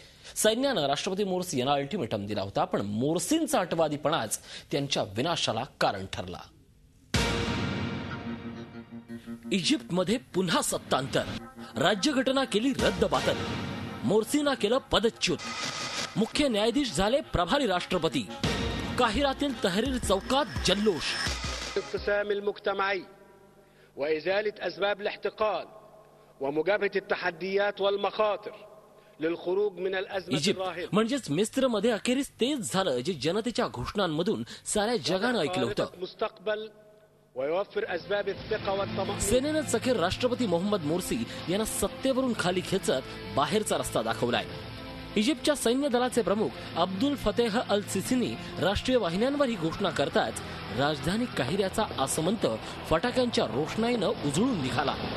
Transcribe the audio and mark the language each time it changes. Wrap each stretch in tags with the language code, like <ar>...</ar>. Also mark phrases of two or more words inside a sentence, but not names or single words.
<mr>सैन्यानं राष्ट्रपती मोर्सी यांना अल्टिमेटम दिला होता, पण मोर्सींचा अटवादीपणाच त्यांच्या विनाशाला कारण ठरला. इजिप्तमध्ये पुन्हा सत्तांतर. राज्यघटना केली रद्दबातल. मोर्सींना केलं पदच्युत. मुख्य न्यायाधीश झाले प्रभारी राष्ट्रपती. काहिरातील तहरीर चौकात जल्लोष.</mr> <ar>الانقسام المجتمعي وإزالة أسباب الاحتقان ومجابهة التحديات والمخاطر للخروج من الأزمة الراهنة.</ar> <mr>म्हणजेच मिस्रमध्ये अखेरीस तेच झालं जे जनतेच्या घोषणांमधून साऱ्या जगानं ऐकलं होतं. सेनेनंच अखेर राष्ट्रपती मोहम्मद मोर्सी यांना सत्तेवरून खाली खेचत बाहेरचा रस्ता दाखवलाय. इजिप्तच्या सैन्य दलाचे प्रमुख अब्दुल फतेह अल सिसीनी राष्ट्रीय वाहिन्यांवर ही घोषणा करताच राजधानी काहिऱ्याचा आसमंत फटाक्यांच्या रोषणाईनं उजळून निघाला.</mr>